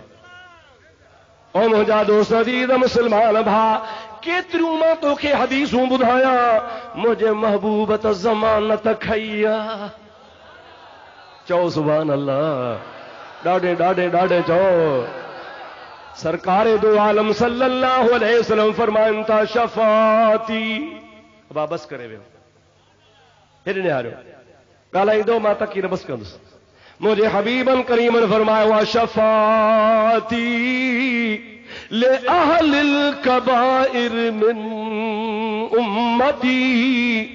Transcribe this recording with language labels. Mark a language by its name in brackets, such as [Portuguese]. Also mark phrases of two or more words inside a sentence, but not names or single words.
[Sindhi] ओ मुंहिंजा दोस्त अज़ीज़ मुस्लमान भा, केतिरियूं मां तोखे हदीसूं ॿुधाया, मुंहिंजे महबूब त ज़मानत खई आहे। चओ [Arabic] سبحان الله, [Sindhi] ॾाढे ॾाढे ॾाढे चओ। सरकारे दो आलम [Arabic] صلى الله عليه وسلم [Sindhi] फरमाइनि था शफाती। अब बस करे वियो, हेॾे निहारियो ॻाल्हाईंदो मां तकीर बस कंदुसि। मुंहिंजे हबीबन करीमन फरमायो आहे [Arabic] شفاعتي لأهل الكبائر من أمتي.